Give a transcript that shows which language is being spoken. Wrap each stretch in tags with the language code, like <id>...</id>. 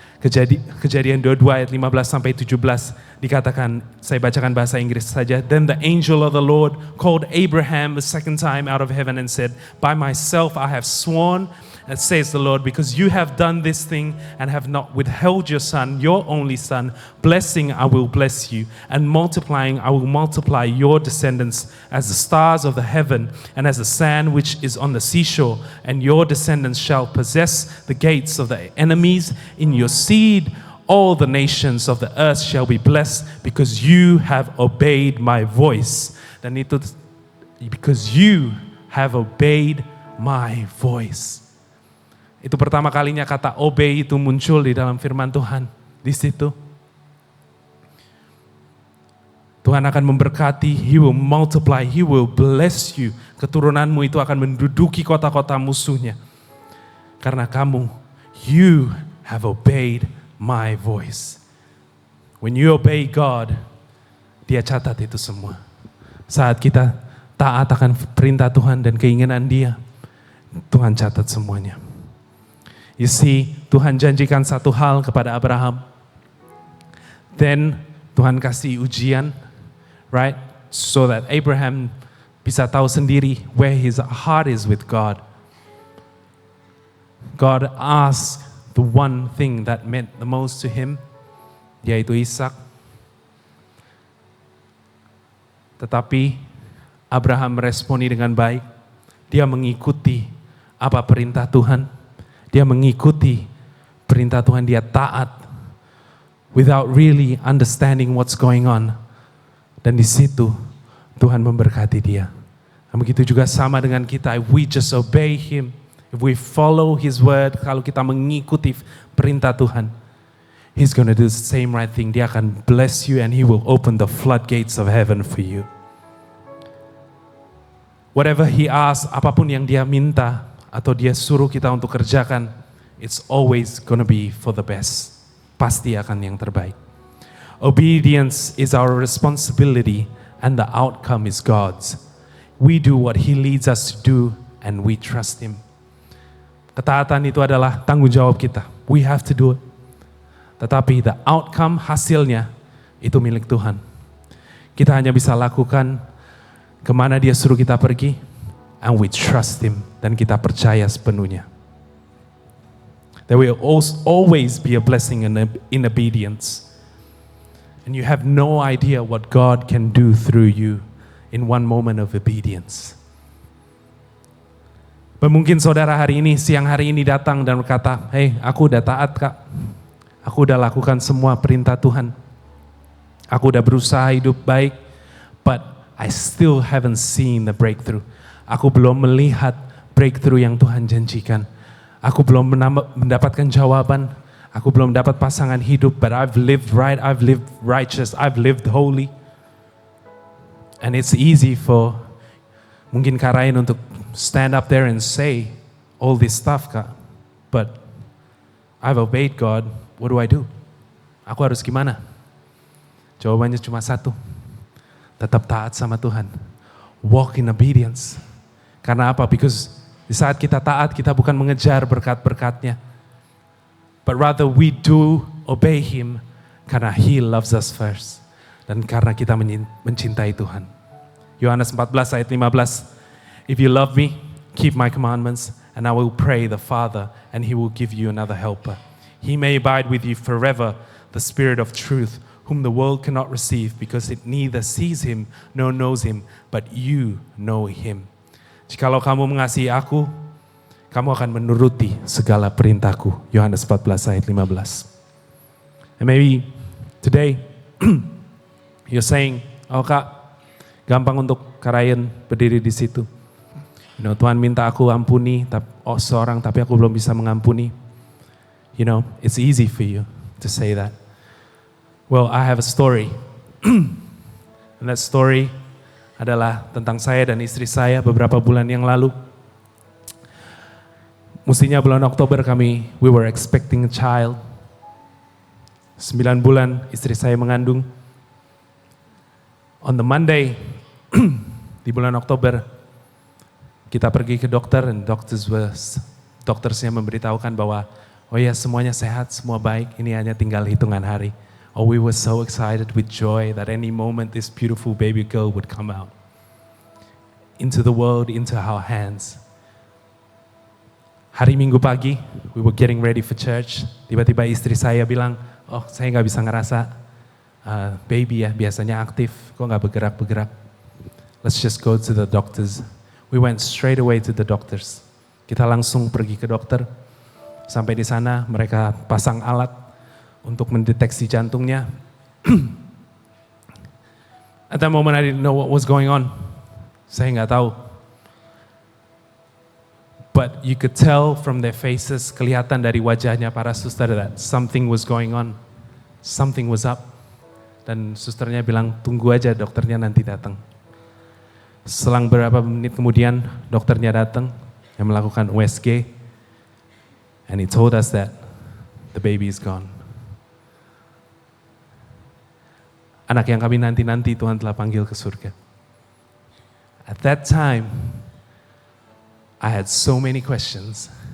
<id>Kejadian 22 ayat 15 sampai 17 dikatakan, saya bacakan bahasa Inggris saja.</id> <en>Then the angel of the Lord called Abraham a second time out of heaven and said, by myself I have sworn, and says the Lord, because you have done this thing and have not withheld your son, your only son, blessing I will bless you, and multiplying I will multiply your descendants as the stars of the heaven and as the sand which is on the seashore, and your descendants shall possess the gates of the enemies. In your seed all the nations of the earth shall be blessed, because you have obeyed my voice.</en> <id>Dan itu</id> <en>because you have obeyed my voice.</en> <id>Itu pertama kalinya kata obey itu muncul di dalam firman Tuhan. Di situ Tuhan akan memberkati,</id> <en>He will multiply, He will bless you.</en> <id>Keturunanmu itu akan menduduki kota-kota musuhnya. Karena kamu,</id> <en>you have obeyed my voice. When you obey God,</en> <id>Dia catat itu semua. Saat kita taat akan perintah Tuhan dan keinginan Dia, Tuhan catat semuanya.</id> <en>You see,</en> <id>Tuhan janjikan satu hal kepada Abraham.</id> <en>Then</en> <id>Tuhan kasih ujian,</id> <en>right? So that Abraham</en> <id>bisa tahu sendiri</id> <en>where his heart is with God. God asked the one thing that meant the most to him,</en> <id>yaitu Ishak. Tetapi Abraham meresponi dengan baik. Dia mengikuti apa perintah Tuhan. Dia mengikuti perintah Tuhan, dia taat</id> <en>without really understanding what's going on.</en> <id>Dan di situ Tuhan memberkati dia. Dan begitu juga sama dengan kita,</id> <en>if we just obey Him, if we follow His word,</en> <id>kalau kita mengikuti perintah Tuhan,</id> <en>He's gonna do the same right thing.</en> <id>Dia akan</id> <en>bless you and He will open the floodgates of heaven for you. Whatever He asks,</en> <id>apapun yang Dia minta, atau Dia suruh kita untuk kerjakan,</id> <en>it's always gonna be for the best.</en> <id>Pasti akan yang terbaik.</id> <en>Obedience is our responsibility and the outcome is God's. We do what He leads us to do and we trust Him.</en> <id>Ketaatan itu adalah tanggung jawab kita.</id> <en>We have to do it.</en> <id>Tetapi</id> <en>the outcome,</en> <id>hasilnya, itu milik Tuhan. Kita hanya bisa lakukan kemana Dia suruh kita pergi,</id> <en>and we trust Him,</en> <id>dan kita percaya sepenuhnya.</id> <en>There will always be a blessing in obedience. And you have no idea what God can do through you in one moment of obedience.</en> <id>Mungkin saudara siang hari ini datang dan berkata,</id> <en>hey,</en> <id>aku udah taat Kak. Aku udah lakukan semua perintah Tuhan. Aku udah berusaha hidup baik,</id> <en>but I still haven't seen the breakthrough.</en> <id>Aku belum melihat breakthrough yang Tuhan janjikan. Aku belum mendapatkan jawaban. Aku belum dapat pasangan hidup,</id> <en>but I've lived right, I've lived righteous, I've lived holy. And it's easy for</en> <id>mungkin Kak Ryan untuk</id> <en>stand up there and say all this stuff, Kak. But I've obeyed God, what do I do?</en> <id>Aku harus gimana? Jawabannya cuma satu. Tetap taat sama Tuhan.</id> <en>Walk in obedience.</en> <id>Karena apa?</id> <en>Because</en> <id>di saat kita taat, kita bukan mengejar berkat-berkatnya.</id> <en>But rather we do obey Him</en> <id>karena</id> <en>He loves us first.</en> <id>Dan karena kita mencintai Tuhan. Yohanes 14 ayat 15.</id> <en>If you love me, keep my commandments, and I will pray the Father, and He will give you another helper. He may abide with you forever, the Spirit of truth, whom the world cannot receive, because it neither sees Him nor knows Him, but you know Him.</en> <id>Jikalau kamu mengasihi aku, kamu akan menuruti segala perintahku. Yohanes 14 ayat 15.</id> <en>And maybe today you're saying, oh Kak,</en> <id>gampang untuk Kak Ryan berdiri di situ. Tuhan minta aku ampuni seorang, tapi aku belum bisa mengampuni.</id> <en>It's easy for you to say that. Well, I have a story. And that story</en> <id>adalah tentang saya dan istri saya beberapa bulan yang lalu. Mestinya bulan Oktober</id> <en>we were expecting a child.</en> <id>9 bulan istri saya mengandung.</id> <en>On the Monday,</en> <id>di bulan Oktober, kita pergi ke dokter, dan doktersnya memberitahukan bahwa, oh ya, semuanya sehat, semua baik, ini hanya tinggal hitungan hari.</id> <en>Oh, we were so excited with joy that any moment this beautiful baby girl would come out into the world, into our hands.</en> <id>Hari Minggu pagi,</id> <en>we were getting ready for church.</en> <id>Tiba-tiba istri saya bilang, oh saya nggak bisa ngerasa baby ya, biasanya aktif, kok nggak bergerak-bergerak.</id> <en>Let's just go to the doctors. We went straight away to the doctors.</en> <id>Kita langsung pergi ke dokter. Sampai di sana mereka pasang alat untuk mendeteksi jantungnya.</id> <en>At that moment I didn't know what was going on.</en> <id>Saya nggak tahu.</id> <en>But you could tell from their faces,</en> <id>kelihatan dari wajahnya para suster</id> <en>that something was going on. Something was up.</en> <id>Dan susternya bilang, tunggu aja dokternya nanti datang. Selang beberapa menit kemudian dokternya datang yang melakukan USG.</id> <en>And he told us that the baby is gone.</en> <id>Anak yang kami nanti-nanti Tuhan telah panggil ke surga.</id> <en>At that time, I had so many questions.</en>